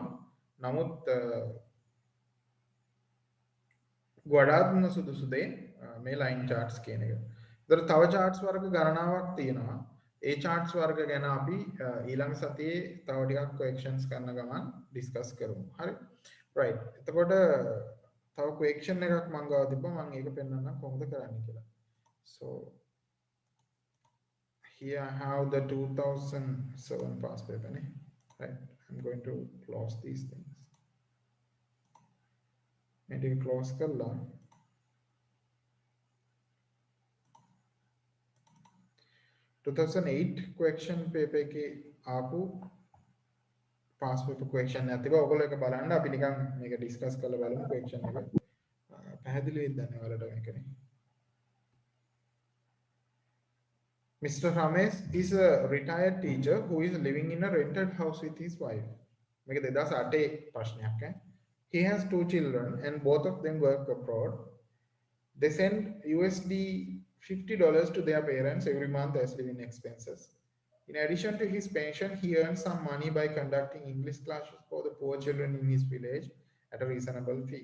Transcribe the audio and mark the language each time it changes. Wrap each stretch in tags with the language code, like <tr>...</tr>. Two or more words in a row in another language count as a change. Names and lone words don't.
<si>නමුත් ගොඩාක්ම සුදුසු දේ මේ</si> <en>line charts</en> <si>කියන එක. ඒතර තව charts වර්ග ගණනාවක් තියෙනවා. ඒ charts වර්ග ගැන අපි ඊළඟ සතියේ තව ටිකක් questions කරන ගමන් discuss කරමු. හරි. right. එතකොට තව question එකක් මම ගාව තිබ්බා. මම ඒක පෙන්නන්නම් කොහොමද කරන්නේ කියලා.</si> <en>So here I have the 2007 past paper. Right. I'm going to close these things. Maybe close</en> <si>කරලා</si> <en>2008 question paper</en> <si>එකේ ආපු</si> <en>past paper question</en> <si>එකක් තිබා. ඔයගොල්ලෝ ඒක බලන්න අපි නිකන් මේක discuss කරලා බලමු question එක. පැහැදිලි වෙයිද දන්නේ ඔයාලට මේකනේ.</si> <en>Mr. Ramesh is a retired teacher who is living in a rented house with his wife.</en> <si>මේක 2008 ප්‍රශ්නයක් ඈ.</si> <en>He has 2 children and both of them work abroad. They send USD $50 to their parents every month as living expenses. In addition to his pension, he earns some money by conducting English classes for the poor children in his village at a reasonable fee.</en>